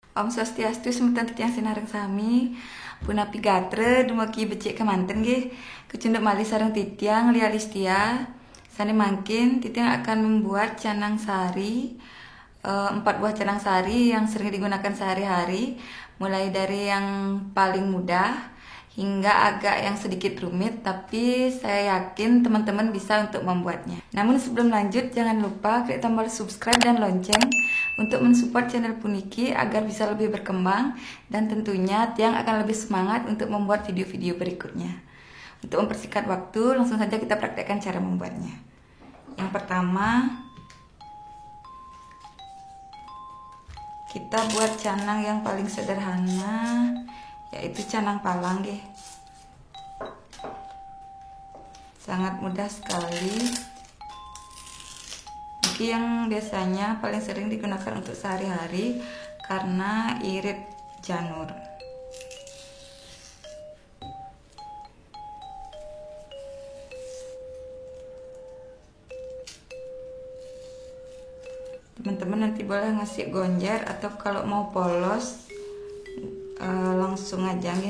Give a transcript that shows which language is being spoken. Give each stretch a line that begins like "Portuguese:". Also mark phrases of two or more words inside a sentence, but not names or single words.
Balinese: Om Swastiastu, semeton titiang sinareng sami. Punapi gatre dumaki becik kemanten nggih. Kecunduk malih sareng titiang Lia Listia. Sane mangkin titiang
Indonesian: akan membuat canang sari. 4 buah canang sari yang sering digunakan sehari-hari. Mulai dari yang paling mudah hingga agak yang sedikit rumit, tapi saya yakin teman-teman bisa untuk membuatnya. Namun sebelum lanjut, jangan lupa klik tombol subscribe dan lonceng untuk mensupport channel Puniki agar bisa lebih berkembang, dan tentunya Tiang akan lebih semangat untuk membuat video-video berikutnya. Untuk mempersingkat waktu, langsung saja kita praktekkan cara membuatnya. Yang pertama, kita buat canang yang paling sederhana, yaitu canang palang nggih. Sangat mudah sekali. Ini yang biasanya paling sering digunakan untuk sehari-hari karena irit janur. Teman-teman nanti boleh ngasih gonjer, atau kalau mau polos langsung aja nggih.